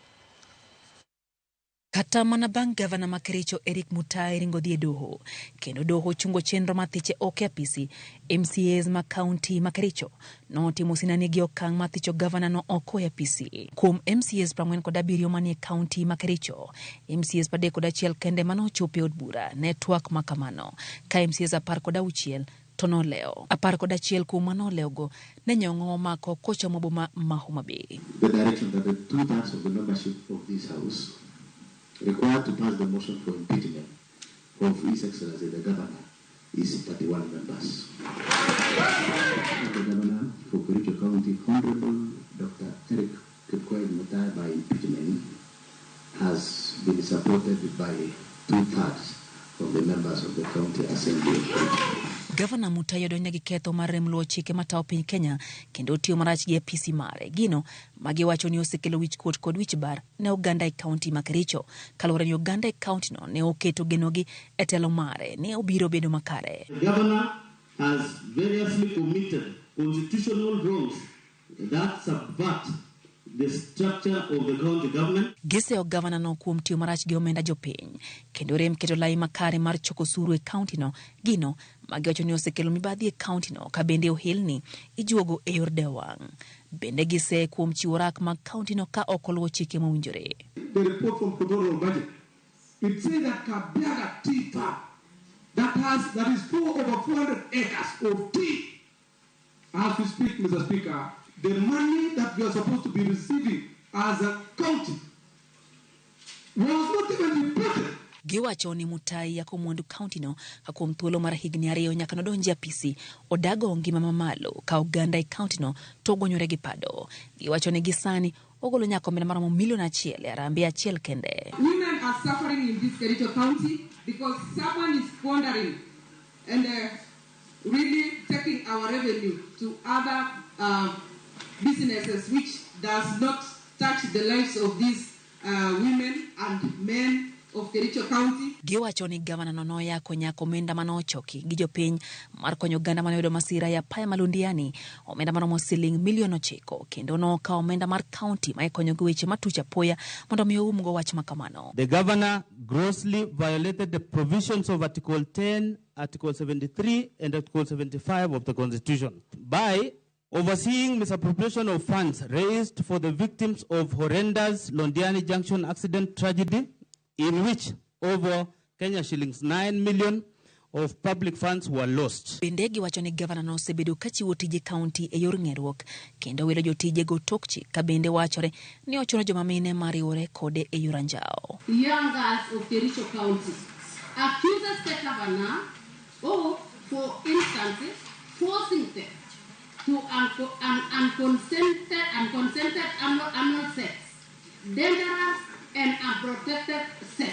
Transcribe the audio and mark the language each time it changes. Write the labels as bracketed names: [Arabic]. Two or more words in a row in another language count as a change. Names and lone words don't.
[Luo (Kenya and Tanzania)] Kata mana bang' gavana ma Kericho Mutai ringo dhi e doho kendo doho chungo chenro ma thiche oke apisi, MCAs ma kaunti ma Kericho notimo sinani gi okang' ma thicho gavana no oko e apisi. Kuom MCAs 47 manie kaunti ma Kericho, MCAs 31 kende manochopo od bura ne twak ma kamano, ka MCAs 16 tono leo. 11 kuom manoleogo ne nyong'o mako kochomo boma ma Homa Bay. [English] The direction that the 2/3 of the membership of this house required to pass the motion for impeachment of His Excellency the Governor is 31 members. The Governor for Kericho County, Honorable Dr. Mutai, by impeachment has been supported by 2/3 of the members of the County Assembly. [Luo (Kenya and Tanzania)] Gavana Mutai odonjo gi ketho mar rem luwo chike matao piny Kenya kendo tiyo marach gi apisi mare. Gino magiwacho ni osekelo wich kuot kod wich bar ne oganda e kaunti ma Kericho, kaluwore ni oganda e kaunti no ne oketo genogi e telo mare ne obiro bedo makare. [English] The governor has variously committed constitutional wrongs that subvert the structure of the county government. [Luo (Kenya and Tanzania)] Giseo gavana no kuom tiyo marach gi omenda jopiny kendo rem keto lai makare mar choko suru e kaunti no. Gino magiwacho ni osekelo mibadhi e kaunti no ka bende ohilni ijuogo e yor dewang'. Bende gise kuom chiwo rak mag kaunti no ka okoluwo chike mowinjore. [English] The report from Control Budget, it says that Kabiaga tea farm that is full over 400 acres of tea. As we speak, Mr. Speaker, the money that we are supposed to be receiving as a county was not even reported. [Luo (Kenya and Tanzania)] Giwacho ni Mutai yako mwandu kaunti no kuom thuolo mar higni 2 nyaka nodonji apisi odago ngima mamalo ka oganda e kaunti no to gonyore gi pado. Giwacho ni gisani ogolo nyako omenda maromo milioni 1 e arambe achiel kende. [English] Women are suffering in this Kericho county because someone is squandering and really taking our revenue to other businesses which does not touch the lives of these women and men of Kericho County. [Luo (Kenya and Tanzania)] Giwacho ni gavana no yako nyako omenda manochoki gi jopiny mar konyo oganda manoyudo masira ya paya malundiani omenda maromo siling milioni 9 kendo no ka omenda mar county ma ikonyo gi weche matuch apoya mondo mi oumgo wach makamano. [English] The governor grossly violated the provisions of Article 10, Article 73 and Article 75 of the Constitution by overseeing misappropriation of funds raised for the victims of horrendous Londiani Junction accident tragedy, in which over Kenya shillings 9 million of public funds were lost. [Luo (Kenya and Tanzania)] Bende giwacho ni gavana no osebedo kachiwo tije kaunti e yor ng'eruok kendo welo jotije go tokchi ka bende wachore ni ochuno joma mine mariwore kode e yor anjao. [English] Young girls of Kericho County accuses the governor of, for instance, forcing them to unconsented anal sex, dangerous and unprotected sex.